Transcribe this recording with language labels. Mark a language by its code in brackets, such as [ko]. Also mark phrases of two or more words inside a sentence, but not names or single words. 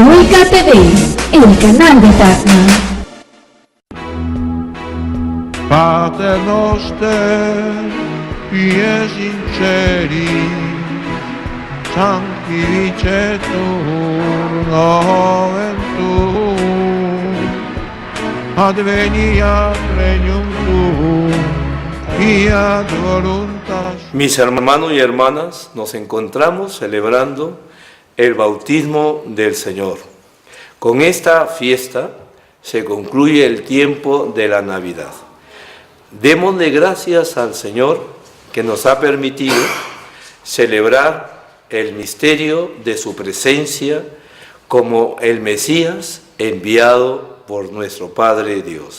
[es] Música TV, el canal de Tacna. [la] Pater noster, qui sinceri, sanctificetur nomen tuum, adveniat regnum tuum, fiat voluntas. [es] Mis hermanos y hermanas, nos encontramos celebrando el bautismo del Señor. Con esta fiesta se concluye el tiempo de la Navidad. Démosle gracias al Señor que nos ha permitido celebrar el misterio de su presencia como el Mesías enviado por nuestro Padre Dios.